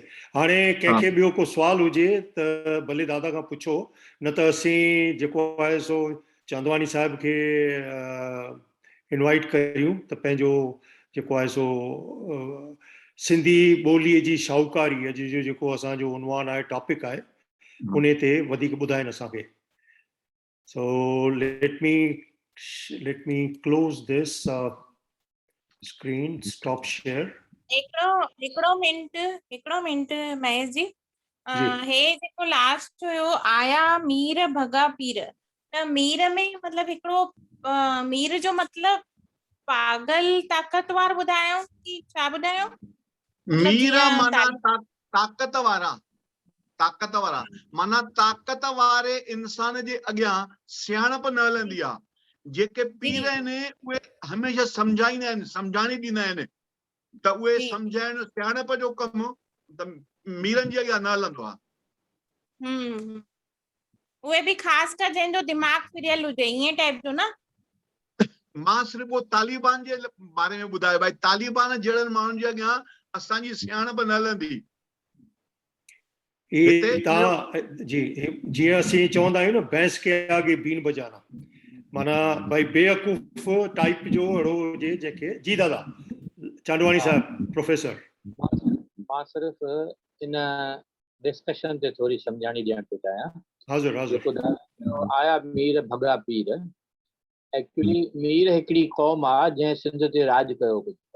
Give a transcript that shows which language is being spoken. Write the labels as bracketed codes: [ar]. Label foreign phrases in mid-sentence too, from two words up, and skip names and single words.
[sd] हाणे कंहिंखे ॿियो को सुवाल हुजे त भले दादा खां पुछो, न त असीं जेको आहे सो चंदवानी साहिब खे इनवाइट करियूं त पंहिंजो जेको आहे सो सिंधी ॿोलीअ जी शाहूकारी अॼु जो जेको असांजो उनवान आहे, टॉपिक आहे, उन ते वधीक ॿुधाइनि असांखे। [en] सो let me close this screen, stop share. [sd] हिकिड़ो मिंट महेश जी, हे जेको लास्ट हुयो आया मीर भगा पीर, त मीर में मतलब हिकिड़ो मीर जो मतलब पागल ताकतवार ॿुधायो कि छा ॿुधायो? मीर माना ताकत वारा माना ताकत वारे इंसान जे अॻियां सियाणप न हलंदी आहे। जेके पीर आहिनि उहे हमेशह सम्झाईंदा आहिनि, सम्झाणी ॾींदा आहिनि, त उहे सम्झाइण सियाणप जो कमु त मीरनि जे अॻियां न हलंदो आहे। उहे बि ख़ासि कर जंहिंजो दिमाग़ फिरियल हुजे, ईअं टाइप जो न? मां सिर्फ़ु वो तालिबान जे बारे में ॿुधायो, भाई तालिबान जहिड़नि माण्हुनि जे अॻियां असांजी सियाणप न हलंदी। जी जीअं असीं चवंदा आहियूं न, [hi] भैंस के आगे बीन बजाना, [sd] माना भाई बेवकूफ़ टाइप जो अहिड़ो हुजे जंहिंखे। जी दादा चांडवानी साहब प्रोफेसर। मां सिर्फ़ इन डिस्कशन ते थोरी सम्झाणी ॾियण थो चाहियां। जेको आया मीर भगा पीर, एक्चुअली मीर हिकिड़ी क़ौम आहे जंहिं सिंध ते राज कयो हुयो।